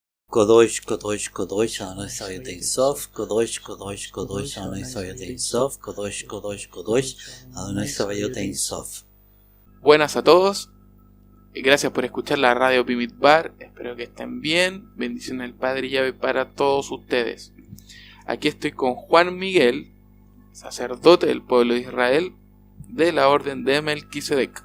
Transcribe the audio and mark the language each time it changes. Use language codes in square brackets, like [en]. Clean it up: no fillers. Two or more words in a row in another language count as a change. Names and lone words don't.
[he] קדוש קדוש קדוש אדוני צבאות אין סוף קדוש קדוש קדוש אדוני צבאות אין סוף קדוש קדוש קדוש אדוני צבאות אין סוף. [es] Buenas a todos, y gracias por escuchar la radio Bimidbar. Espero que estén bien. Bendiciones del Padre y Yahvé para todos ustedes. Aquí estoy con Juan Miguel, sacerdote del pueblo de Israel, de la orden de Melquisedec.